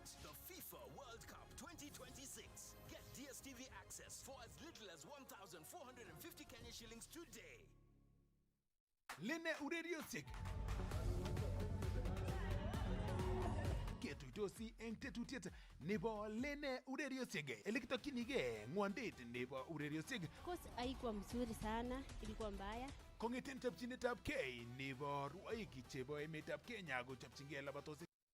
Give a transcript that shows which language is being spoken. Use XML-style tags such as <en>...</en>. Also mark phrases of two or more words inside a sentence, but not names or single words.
<en>The FIFA World Cup 2026. Get DSTV access for as little as 1,450 Kenya shillings today.</en> <kln>Lene ureriosiek ketuitosi eng tetutiet nebo Lene ureriosiek elekitokyinige ng'wondet nebo ureriosiek</kln> <sw>Course haikuwa mzuri sana, ilikuwa mbaya.</sw> <kln>kong'eten chopchinetab kei nebo rwoik chebo emetab Kenya kochopchingei labatosiek</kln>